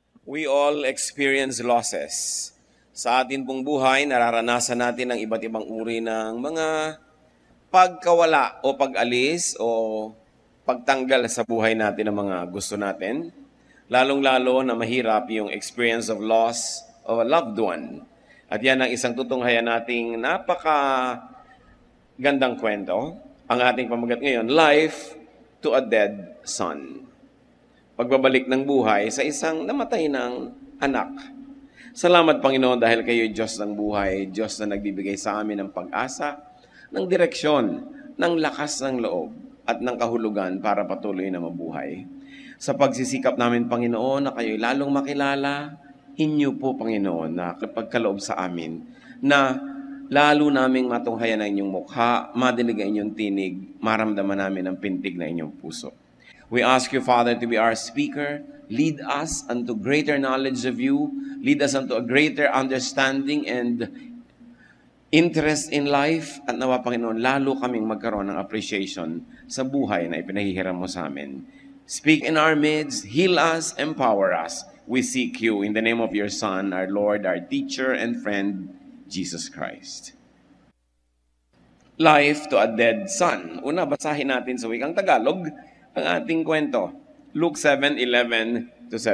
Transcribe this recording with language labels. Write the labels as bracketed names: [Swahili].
[English] We all experience losses. [Filipino] Sa atin pong buhay, nararanasan natin ang iba't ibang uri ng mga pagkawala o pag-alis o pagtanggal sa buhay natin ng mga gusto natin. Lalong-lalo na mahirap yung [English] experience of loss of a loved one. [Filipino] At yan ang isang tutunghayan nating napaka-gandang kwento. Ang ating pamagat ngayon, Life to a Dead Son. Pagbabalik ng buhay sa isang namatay ng anak. Salamat Panginoon dahil kayo Diyos ng buhay, Diyos na nagbibigay sa amin ng pag-asa, ng direksyon, ng lakas ng loob, at ng kahulugan para patuloy na mabuhay. Sa pagsisikap namin Panginoon na kayo'y lalong makilala, inyo po Panginoon na pagkaloob sa amin, na lalo naming matunghayan ang inyong mukha, madinig ang inyong tinig, maramdaman namin ang pintig na inyong puso. [English] We ask you, Father, to be our speaker. Lead us unto greater knowledge of you. Lead us unto a greater understanding and interest in life. [Filipino] At nawa, Panginoon, lalo kaming magkaroon ng appreciation sa buhay na ipinahihiram mo sa amin. [English] Speak in our midst, heal us, empower us. We seek you in the name of your Son, our Lord, our teacher and friend, Jesus Christ. Life to a Dead Son. [Filipino] Una, basahin natin sa wikang Tagalog ang ating kwento. [English] Luke 7:11-17.